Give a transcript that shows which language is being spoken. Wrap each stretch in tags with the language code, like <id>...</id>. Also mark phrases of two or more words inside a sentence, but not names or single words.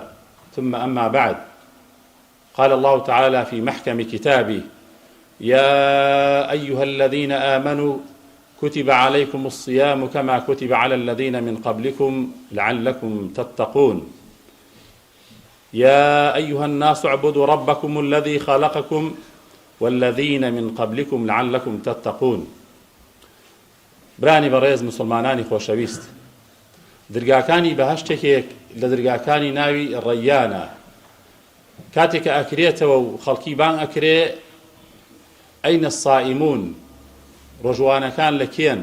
<ar>ثم أما بعد، قال الله تعالى في محكم كتابه: يا أيها الذين آمنوا كتب عليكم الصيام كما كتب على الذين من قبلكم لعلكم تتقون. يا أيها الناس اعبدوا ربكم الذي خلقكم والذين من قبلكم لعلكم تتقون.</ar> <ckb>برانی بەڕێز مسلمانانی خۆشەویست، دەرگاکانی بەهەشتێکێک لە دەرگاکانی ناوی ڕەیانە. کاتێک کە ئەکرێتەوە و خەڵکی بان ئەکرێ ئەینە الصائمون، ڕۆژوانەکان لەکێن؟</ckb>